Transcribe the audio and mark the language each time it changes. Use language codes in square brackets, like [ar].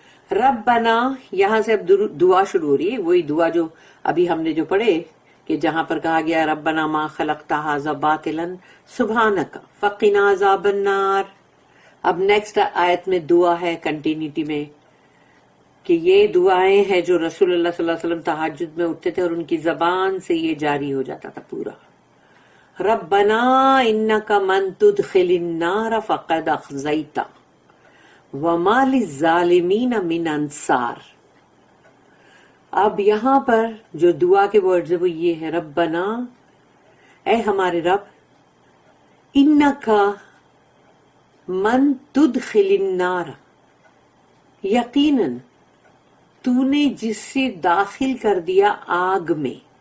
[ur] ربنا، یہاں سے اب دعا شروع ہو رہی ہے، وہی دعا جو ابھی ہم نے جو پڑھے کہ جہاں پر کہا گیا [ar] ربنا ما خلقت ھذا باطلا سبحانک فقنا عذاب النار. [ur] اب نیکسٹ آیت میں دعا ہے کنٹینیوٹی میں، کہ یہ دعائیں ہیں جو رسول اللہ صلی اللہ علیہ وسلم تہجد میں اٹھتے تھے اور ان کی زبان سے یہ جاری ہو جاتا تھا پورا. [ar] ربنا انک من تدخل النار فقد اخزیتہ وما للظالمین من انصار. [ur] اب یہاں پر جو دعا کے ورڈز ہے وہ یہ ہے، ربنا، اے ہمارے رب، [ar] انکا من تدخل النار، [ur] یقیناً تو نے جس سے داخل کر دیا آگ میں،